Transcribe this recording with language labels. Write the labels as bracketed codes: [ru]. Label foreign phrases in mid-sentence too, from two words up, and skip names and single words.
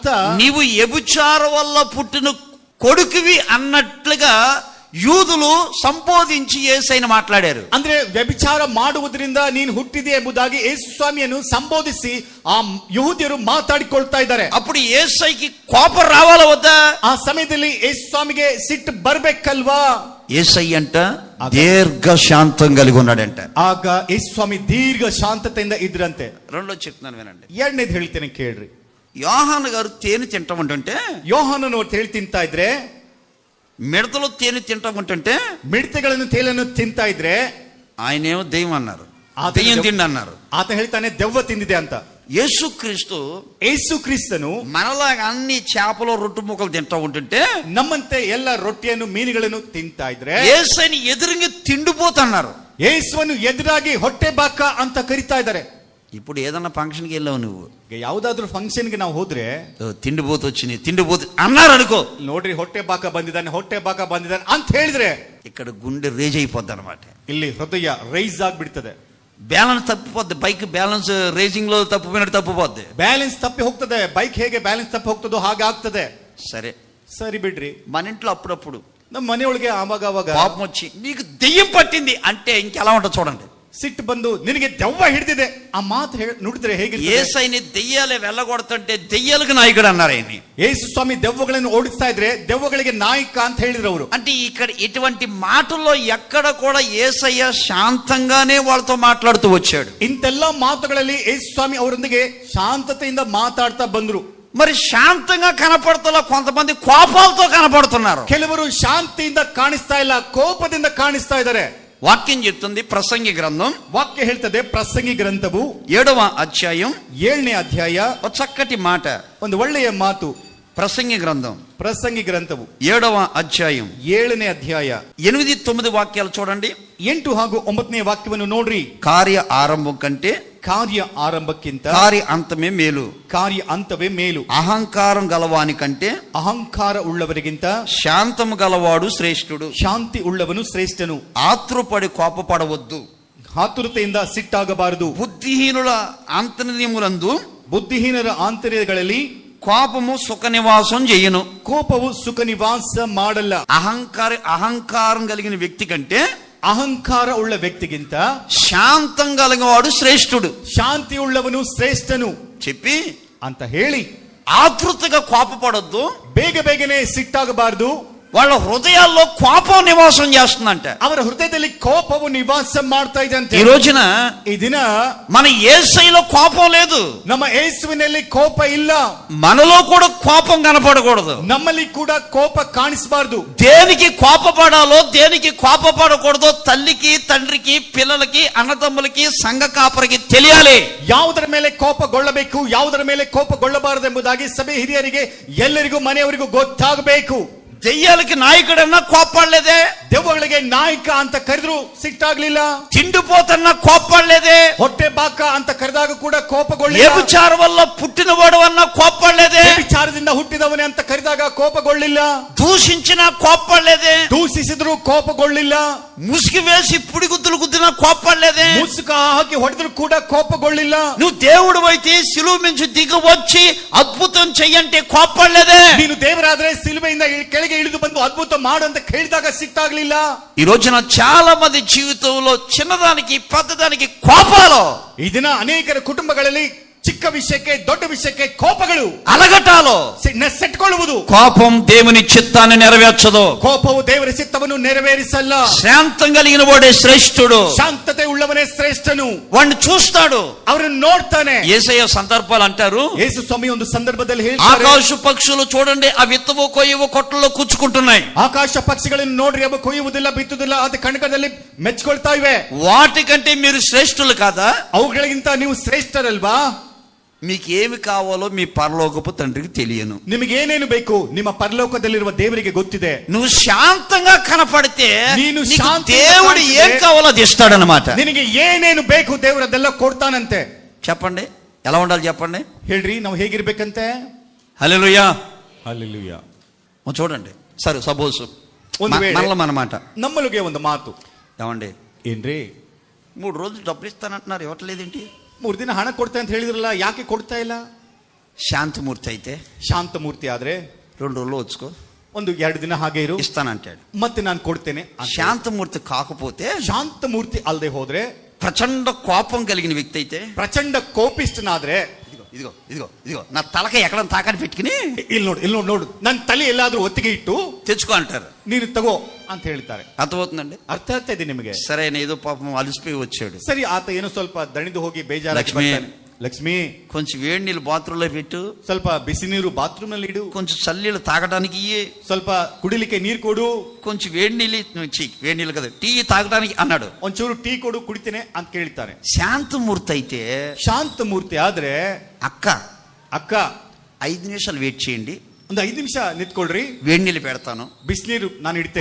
[te] నీవు వ్యభిచార వల్ల పుట్టిన కొడుకువి అన్నట్లుగా యూదులు సంబోధించి యేసయ్యను మాట్లాడారు. [kn] ಅಂದ್ರೆ ವ್ಯಭಿಚಾರ ಮಾಡುವುದರಿಂದ ನೀನು ಹುಟ್ಟಿದೆ ಎಂಬುದಾಗಿ ಯೇಸು ಸ್ವಾಮಿಯನ್ನು ಸಂಬೋಧಿಸಿ ಆ ಯಹೂದ್ಯರು ಮಾತಾಡಿಕೊಳ್ತಾ ಇದ್ದಾರೆ. [te] అప్పుడు యేసయ్యకి కోపం రావాలా వద్దా? [kn] ಆ ಸಮಯದಲ್ಲಿ ಯೇಸು ಸ್ವಾಮಿಗೆ ಸಿಟ್ಟು ಬರ್ಬೇಕಲ್ವಾ? [te] యేసయ్య అంట దీర్ఘ శాంతం కలిగి ఉన్నాడంట. [kn] ಆಗ ಯೇಸು ಸ್ವಾಮಿ ದೀರ್ಘ ಶಾಂತತೆಯಿಂದ ಇದ್ರಂತೆ. [te] రెండో చెప్తున్నాను వినండి. [kn] ಎರಡನೇದು ಹೇಳ್ತೇನೆ ಕೇಳ್ರಿ. [te] యోహాను గారు తేనె తింటామంటుంటే, [kn] ಯೋಹಾನನು ತೇಳು ತಿಂತಾ ಇದ್ರೆ, [te] మిడతలు తేనె తింటామంటుంటే, [kn] ಮಿಡತೆಗಳನ್ನು ತೇಲನ್ನು ತಿಂತಾ ಇದ್ರೆ [te] ఆయనేమో దెయ్యం అన్నారు, ఆత దెయ్యం తిండి అన్నారు. [kn] ಆತ ಹೇಳ್ತಾನೆ ದೆವ್ವ ತಿಂದಿದೆ ಅಂತ. [te] యేసుక్రీస్తు [kn] ಯೇಸು ಕ್ರಿಸ್ತನು [te] మనలాగా అన్ని చేపలు రొట్టు ముక్కలు తింటా ఉంటుంటే, [kn] ನಮ್ಮಂತೆ ಎಲ್ಲ ರೊಟ್ಟಿಯನ್ನು ಮೀನುಗಳನ್ನು ತಿಂತಾ ಇದ್ರೆ [te] యేసయ్యని ఎదురుగా తిండిపోతున్నారు. [kn] ಯೇಸುವನ್ನು ಎದುರಾಗಿ ಹೊಟ್ಟೆ ಬಾಕ ಅಂತ ಕರಿತಾ ಇದ್ದಾರೆ. [te] ఇప్పుడు ఏదన్నా ఫంక్షన్కి వెళ్ళావు నువ్వు, [kn] ಯಾವ್ದಾದ್ರು ಫಂಕ್ಷನ್ಗೆ ನಾವು ಹೋದ್ರೆ [te] తిండిపోతు వచ్చింది తిండిపోతు అన్నారు అనుకో, [kn] ನೋಡ್ರಿ ಹೊಟ್ಟೆ ಬಾಕ ಬಂದಿದ್ದಾನೆ ಅಂತ ಹೇಳಿದ್ರೆ [te] ఇక్కడ గుండె రేజ్ అయిపోద్ది అనమాట. [kn] ಇಲ್ಲಿ ಹೃದಯ ರೈಸ್ ಆಗ್ಬಿಡ್ತದೆ. [te] బ్యాలెన్స్ తప్పిపోద్ది. [en] bike balance racing [te] లో తప్పిపోయినట్టు తప్పిపోద్ది. [kn] ಬ್ಯಾಲೆನ್ಸ್ ತಪ್ಪಿ ಹೋಗ್ತದೆ. ಬೈಕ್ ಹೇಗೆ ಬ್ಯಾಲೆನ್ಸ್ ತಪ್ಪಿ ಹೋಗ್ತದೋ ಹಾಗೆ ಆಗ್ತದೆ. [te] సరే, [kn] ಸರಿ ಬಿಡ್ರಿ. [te] మన ఇంట్లో ಅప్పుడప్పుడు [kn] ನಮ್ಮ ಮನೆಯೊಳಗೆ ಅವಾಗ [te] పాపం వచ్చి నీకు దెయ్యం పట్టింది అంటే ఇంకెలా ఉంటుంది చూడండి. [kn] ಸಿಟ್ಟು ಬಂದು ನಿನಗೆ ದೆವ್ವ ಹಿಡಿದಿದೆ ಆ ಮಾತು ನುಡಿದ್ರೆ ಹೇಗೆ? [te] యేసయ్యని దెయ్యాలే వెళ్ళగొడుతుంటే దెయ్యాలకు నాయకుడు అన్నారు ఆయన్ని. [kn] ಯೇಸು ಸ್ವಾಮಿ ದೆವ್ವಗಳನ್ನು ಓಡಿಸ್ತಾ ಇದ್ರೆ ದೆವ್ವಗಳಿಗೆ ನಾಯಕ ಅಂತ ಹೇಳಿದ್ರು ಅವರು. [te] అంటే ఇక్కడ ఇటువంటి మాటల్లో ఎక్కడ కూడా యేసయ్య శాంతంగానే వాళ్ళతో మాట్లాడుతూ వచ్చాడు. [kn] ಇಂತೆಲ್ಲ ಮಾತುಗಳಲ್ಲಿ ಯೇಸು ಸ್ವಾಮಿ ಅವರೊಂದಿಗೆ ಶಾಂತತೆಯಿಂದ ಮಾತಾಡ್ತಾ ಬಂದ್ರು. [te] మరి శాంతంగా కనపడుతున్నా కొంతమంది కోపాలతో కనపడుతున్నారు. [kn] ಕೆಲವರು ಶಾಂತಿಯಿಂದ ಕಾಣಿಸ್ತಾ ಇಲ್ಲ, ಕೋಪದಿಂದ ಕಾಣಿಸ್ತಾ ಇದ್ದಾರೆ. [te] వాక్యం చెప్తుంది ప్రసంగి గ్రంథం [kn] ವಾಕ್ಯ ಹೇಳ್ತದೆ ಪ್ರಸಂಗಿ ಗ್ರಂಥವು [te] 7వ అధ్యాయం [kn] 7ನೇ ಅಧ್ಯಾಯ [te] ఒక చక్కటి మాట. [kn] ಒಂದು ಒಳ್ಳೆಯ ಮಾತು. [te] ప్రసంగి గ్రంథం [kn] ಪ್ರಸಂಗಿ ಗ್ರಂಥವು [te] 7వ అధ్యాయం [kn] 7ನೇ ಅಧ್ಯಾಯ [te] 8-9 వాక్యాలు చూడండి. [kn] 8 ಹಾಗೂ 9ನೇ ವಾಕ್ಯವನ್ನು ನೋಡ್ರಿ. [te] కార్య ఆరంభం కంటే [kn] ಕಾರ್ಯ ಆರಂಭಕ್ಕಿಂತ [te] కార్య అంతమే మేలు. [kn] ಕಾರ್ಯ ಅಂತವೇ ಮೇಲು. [te] అహంకారం గలవాని కంటే [kn] ಅಹಂಕಾರ ಉಳ್ಳವರಿಗಿಂತ [te] శాంతము గలవాడు శ్రేష్ఠుడు. [kn] ಶಾಂತಿ ಉಳ್ಳವನು ಶ್ರೇಷ್ಠನು. [te] ఆత్రుపడి కోపపడవద్దు. [kn] ಆತುರತೆಯಿಂದ ಸಿಟ್ಟಾಗಬಾರದು. [te] బుద్ధిహీనుల అంతర్యములందు [kn] ಬುದ್ಧಿಹೀನರ ಆಂತರ್ಯಗಳಲ್ಲಿ [te] కోపము సుఖ నివాసం చేయను. [kn] ಕೋಪವು ಸುಖ ನಿವಾಸ ಮಾಡಲ್ಲ. [te] అహంకారం కలిగిన వ్యక్తి కంటే [kn] ಅಹಂಕಾರ ಉಳ್ಳ ವ್ಯಕ್ತಿಗಿಂತ [te] శాంతం కలిగిన వాడు శ్రేష్ఠుడు. [kn] ಶಾಂತಿ ಉಳ್ಳವನು ಶ್ರೇಷ್ಠನು [te] చెప్పి [kn] ಅಂತ ಹೇಳಿ [te] ఆతృతగా కోపపడొద్దు. [kn] ಬೇಗ ಬೇಗನೆ ಸಿಟ್ಟಾಗಬಾರದು. [te] వాళ్ళ హృదయాల్లో కోపం నివాసం చేస్తుందంట. [kn] ಅವರ ಹೃದಯದಲ್ಲಿ ಕೋಪವು ನಿವಾಸ ಮಾಡ್ತಾ ಇದೆ ಅಂತ. [te] ఈ రోజున [kn] ಈ ದಿನ [te] మన యేసయ్యలో కోపం లేదు. [kn] ನಮ್ಮ ಯೇಸುವಿನಲ್ಲಿ ಕೋಪ ಇಲ್ಲ. [te] మనలో కూడా కోపం కనపడకూడదు. [kn] ನಮ್ಮಲ್ಲಿ ಕೂಡ ಕೋಪ ಕಾಣಿಸಬಾರದು. [te] దేనికి కోపపడాలో దేనికి కోపపడకూడదో తల్లికి తండ్రికి పిల్లలకి అన్నదమ్ములకి సంఘ కాపరికి తెలియాలి. [kn] ಯಾವುದರ ಮೇಲೆ ಕೋಪಗೊಳ್ಳಬೇಕು, ಯಾವುದರ ಮೇಲೆ ಕೋಪಗೊಳ್ಳಬಾರದು ಎಂಬುದಾಗಿ ಸಭೆ ಹಿರಿಯರಿಗೆ ಎಲ್ಲರಿಗೂ ಮನೆಯವರಿಗೂ ಗೊತ್ತಾಗಬೇಕು. [te] దెయ్యాలకి నాయకుడన్నా కోపడలేదే, [kn] ದೆವ್ವಗಳಿಗೆ ನಾಯಕ ಅಂತ ಕರೆದ್ರು ಸಿಟ್ಟಾಗ್ಲಿಲ್ಲ. [te] తిండిపోతన్నా కోపడలేదే, [kn] ಹೊಟ್ಟೆ ಬಾಕ ಅಂತ ಕರೆದಾಗ ಕೂಡ ಕೋಪಗೊಳ್ಳಿಲ್ಲ. [te] వ్యభిచార వల్ల పుట్టినవాడు అన్నా కోపడలేదే, [kn] ವಿಚಾರದಿಂದ ಹುಟ್ಟಿದವನೇ ಅಂತ ಕರೆದಾಗ ಕೋಪಗೊಳ್ಳಿಲ್ಲ. [te] దూషించినా కోపడలేదే, [kn] ದೂಷಿಸಿದ್ರು ಕೋಪಗೊಳ್ಳಿಲ್ಲ. [te] ముసుగు వేసి పుడిగుద్దులు గుద్దినా కోపడలేదే, [kn] ಮುಸುಕ ಹಾಕಿ ಹೊಡೆದ್ರು ಕೂಡ ಕೋಪಗೊಳ್ಳಿಲ್ಲ. [te] నువ్వు దేవుడు అయితే సిలువ నుంచి దిగి వచ్చి అద్భుతం చెయ్యంటే కోపడలేదే. [kn] ನೀನು ದೇವರಾದ್ರೆ ಸಿಲುಬೆಯಿಂದ ಕೆಳಗೆ ಇಳಿದು ಬಂದು ಅದ್ಭುತ ಮಾಡು ಅಂತ ಕೇಳಿದಾಗ ಸಿಟ್ಟಾಗ್ಲಿಲ್ಲ. [te] ఈ రోజున చాలా మంది జీవితంలో చిన్నదానికి పెద్దదానికి కోపాలు. [kn] ಈ ದಿನ ಅನೇಕರ ಕುಟುಂಬಗಳಲ್ಲಿ ಚಿಕ್ಕ ವಿಷಯಕ್ಕೆ ದೊಡ್ಡ ವಿಷಯಕ್ಕೆ ಕೋಪಗಳು, [te] అలగటాలు, [kn] ಸೆಟ್ಕೊಳ್ಳುವುದು. [te] కోపం దేవుని చిత్తాన్ని నెరవేర్చదు. [kn] ಕೋಪವು ದೇವರ ಚಿತ್ತವನ್ನು ನೆರವೇರಿಸಲ್ಲ. [te] శాంతం కలిగిన వాడే శ్రేష్ఠుడు. [kn] ಶಾಂತತೆ ಉಳ್ಳವನೇ ಶ್ರೇಷ್ಠನು. [te] వాడిని చూస్తాడు, [kn] ಅವರನ್ನು ನೋಡ್ತಾನೆ. [te] యేసయ్య సందర్భాలు అంటారు, [kn] ಯೇಸು ಸ್ವಾಮಿ ಒಂದು ಸಂದರ್ಭದಲ್ಲಿ ಹೇಳ್ತಾರೆ, [te] ఆకాశ పక్షులు చూడండి ఆ విత్తవు కొయ్యవు కొట్టల్లో కూర్చుకుంటున్నాయి. [kn] ಆಕಾಶ ಪಕ್ಷಿಗಳನ್ನು ನೋಡ್ರಿ, ಅವು ಕೊಯ್ಯುವುದಿಲ್ಲ, ಬಿತ್ತುವುದಿಲ್ಲ, ಅದು ಕಣಕದಲ್ಲಿ ಮೆಚ್ಕೊಳ್ತಾ ಇವೆ. [te] వాటికంటే మీరు శ్రేష్ఠులు కాదా? [kn] ಅವುಗಳಿಗಿಂತ ನೀವು ಶ್ರೇಷ್ಠರಲ್ವಾ? [te] మీకు ఏమి కావాలో మీ పరలోకపు తండ్రికి తెలియను. [kn] ನಿಮಗೆ ಏನೇನು ಬೇಕು ನಿಮ್ಮ ಪರಲೋಕದಲ್ಲಿರುವ ದೇವರಿಗೆ ಗೊತ್ತಿದೆ. [te] నువ్వు శాంతంగా కనపడితే [kn] ನೀನು [te] నీకు [kn] ಶಾಂತಿಯಿಂದ [te] దేవుడు ఏం కావాలో అది ఇస్తాడనమాట. [kn] ನಿನಗೆ ಏನೇನು ಬೇಕು ದೇವರು ಅದೆಲ್ಲ ಕೊಡ್ತಾನಂತೆ. [te] చెప్పండి, ఎలా ఉండాలి చెప్పండి? [kn] ಹೇಳ್ರಿ, ನಾವು ಹೇಗಿರ್ಬೇಕಂತೆ? [te] హల్లెలూయా, హల్లెలూయా. చూడండి, సరే సపోజ్ [kn] ಒಂದು ವೇಳೆ [te] మనమాట [kn] ನಮ್ಮಲ್ಲಿಗೆ ಒಂದು ಮಾತು, [te] ఏమండి, [kn] ಏನ್ರಿ [te] 3 రోజులు డబ్బులు ఇస్తానంటున్నారు, ఇవ్వట్లేదేంటి? [kn] 3 ದಿನ ಹಣ ಕೊಡ್ತಾ ಅಂತ ಹೇಳಿದ್ರಲ್ಲ, ಯಾಕೆ ಕೊಡ್ತಾ ಇಲ್ಲ? [te] శాంతమూర్తి అయితే [kn] ಶಾಂತಮೂರ್ತಿ ಆದ್ರೆ [te] 2 రోజులు వచ్చుకో, [kn] ಒಂದು 2 ದಿನ ಹಾಗೆ ಇರು, [te] ఇస్తానంటాడు. [kn] ಮತ್ತೆ ನಾನು కొಡ್ತೇನೆ. [te] శాంతమూర్తి కాకపోతే, [kn] ಶಾಂತಮೂರ್ತಿ ಅಲ್ಲದೆ ಹೋದ್ರೆ, [te] ప్రచండ కోపం కలిగిన వ్యక్తి అయితే, [kn] ಪ್ರಚಂಡ ಕೋಪಿಷ್ಟನಾದ್ರೆ, [te] ఇదిగో ఇదిగో ఇదిగో నా తలకాయ ఎక్కడ తాకని పెట్టుకుని [kn] ಇಲ್ಲಿ ನೋಡು ನನ್ನ ತಲೆ ಎಲ್ಲಾದ್ರೂ ಒತ್ತಿಗೆ ಇಟ್ಟು [te] తెచ్చుకో అంటారు, [kn] ನೀನು ತಗೋ ಅಂತ ಹೇಳ್ತಾರೆ. [te] అర్థమవుతుందండి? [kn] ಅರ್ಥ ಆಗ್ತಾ ಇದೆ ನಿಮಗೆ? [te] సరే, ఏదో పాపం అలసిపోయి వచ్చాడు. [kn] ಸರಿ, ಆತ ಏನೋ ಸ್ವಲ್ಪ ದಣಿದು ಹೋಗಿ ಬೇಜಾರಾಗಿ ಲಕ್ಷ್ಮಿ. ಬರ್ತಾನೆ. ಲಕ್ಷ್ಮಿ, [te] కొంచెం వేడి నీళ్ళు బాత్రూంలో పెట్టు, [kn] ಸ್ವಲ್ಪ ಬಿಸಿ ನೀರು ಬಾತ್ರೂಮ್ ನಲ್ಲಿ ಇಡು, [te] కొంచెం చల్లీళ్ళు తాగడానికి ఇయ్యి, [kn] ಸ್ವಲ್ಪ ಕುಡಿಲಿಕ್ಕೆ ನೀರು ಕೊಡು, [te] కొంచెం వేడి నీళ్ళు కదా టీ తాగడానికి అన్నాడు. [kn] ಒಂಚೂರು ಟೀ ಕೊಡು, ಕುಡಿತೇನೆ ಅಂತ ಕೇಳ್ತಾರೆ. [te] శాంతమూర్తి అయితే, [kn] ಶಾಂತಮೂರ್ತಿ ಆದ್ರೆ, ಅಕ್ಕ [te] 5 నిమిషాలు వెయిట్ చేయండి, [kn] ಒಂದು 5 ನಿಮಿಷ ನಿಂತ್ಕೊಳ್ರಿ, [te] వేడి నీళ్ళు పెడతాను, [kn] ಬಿಸಿನೀರು ನಾನು ಇಡ್ತೇನೆ.